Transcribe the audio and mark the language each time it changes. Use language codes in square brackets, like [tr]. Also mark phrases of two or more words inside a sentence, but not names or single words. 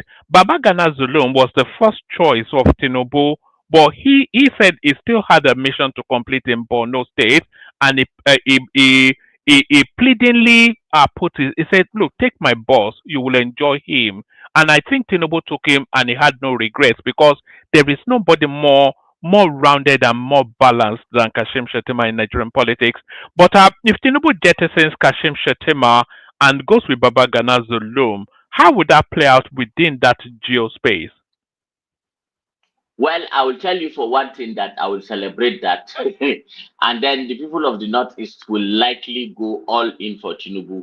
[en] Baba Gana Zulum was the first choice of Tinubu, but he said he still had a mission to complete in Borno State, and he pleadingly he said, "Look, take my boss, you will enjoy him." And I think Tinubu took him, and he had no regrets, because there is nobody more rounded and more balanced than Kashim Shettima in Nigerian politics. But if Tinubu jettisons Kashim Shettima and goes with Baba Gana Zulum, how would that play out within that geospace? Well, I will tell you for one thing that I will celebrate that. And then the people of the Northeast will likely go all in for Tinubu.